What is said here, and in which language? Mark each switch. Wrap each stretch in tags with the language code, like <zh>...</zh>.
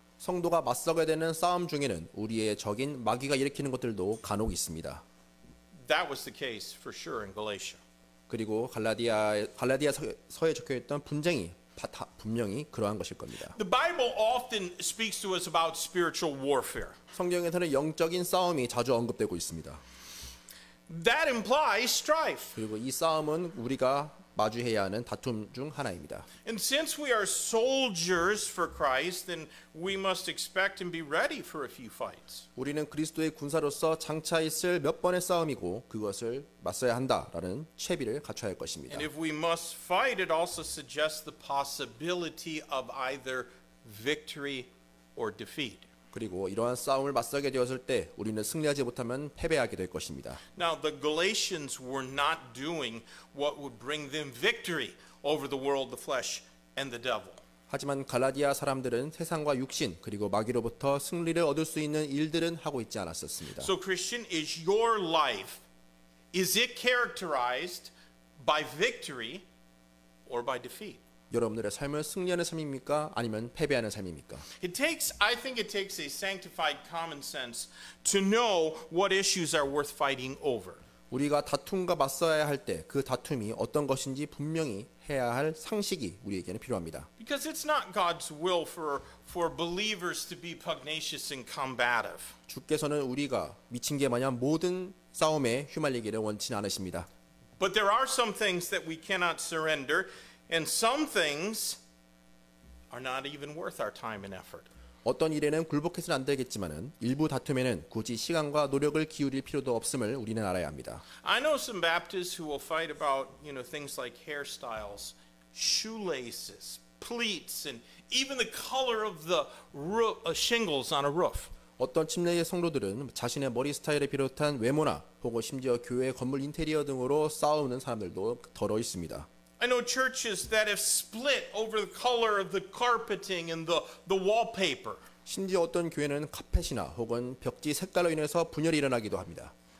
<ko>성도가 맞서게 되는 싸움 중에는 우리의 적인 마귀가 일으키는 것들도 간혹 있습니다.</ko> <en>That was the case for sure in Galatia.</en> <ko>그리고 갈라디아서에 적혀있던 분쟁이 분명히 그러한 것일 겁니다.</ko> <en>The Bible often speaks to us about spiritual warfare.</en> <ko>성경에서는 영적인 싸움이 자주 언급되고 있습니다.</ko> <en>That implies strife.</en> <ko>그리고 이 싸움은 우리가 마주해야 하는 다툼 중 하나입니다.</ko> <en>And since we are soldiers for Christ, then we must expect and be ready for a few fights.</en> <ko>우리는 그리스도의 군사로서 장차 있을 몇 번의 싸움이고 그것을 맞서야 한다라는 채비를 갖춰야 할 것입니다.</ko> <en>And if we must fight, it also suggests the possibility of either victory or defeat.</en> <ko>그리고 이러한 싸움을 맞서게 되었을 때 우리는 승리하지 못하면 패배하게 될 것입니다.</ko> <en>Now, the Galatians were not doing what would bring them victory over the world, the flesh, and the devil.</en> <ko>하지만 갈라디아 사람들은 세상과 육신 그리고 마귀로부터 승리를 얻을 수 있는 일들은 하고 있지 않았었습니다.</ko> <en>So, Christian, is your life, is it characterized by victory or by defeat?</en> <ko>여러분들의 삶은 승리하는 삶입니까? 아니면 패배하는 삶입니까?</ko> <en>I think it takes a sanctified common sense to know what issues are worth fighting over.</en> <ko>우리가 다툼과 맞서야 할 때 그 다툼이 어떤 것인지 분명히 해야 할 상식이 우리에게는 필요합니다.</ko> <en>Because it's not God's will for believers to be pugnacious and combative.</en> <ko>주께서는 우리가 미친 개 마냥 모든 싸움에 휘말리기를 원치 않으십니다.</ko> <en>But there are some things that we cannot surrender, and some things are not even worth our time and effort.</en> <ko>어떤 일에는 굴복해서는 안 되겠지만은 일부 다툼에는 굳이 시간과 노력을 기울일 필요도 없음을 우리는 알아야 합니다.</ko> <en>I know some Baptists who will fight about, things like hairstyles, shoelaces, pleats, and even the color of the shingles on a roof.</en> <ko>어떤 침례의 성도들은 자신의 머리 스타일을 비롯한 외모나 혹은 심지어 교회 건물 인테리어 등으로 싸우는 사람들도 더러 있습니다.</ko> <en>I know churches that have split over the color of the carpeting and the wallpaper.</en> <ko>심지어 어떤 교회는 카펫이나 혹은 벽지 색깔로 인해서 분열이 일어나기도 합니다.</ko>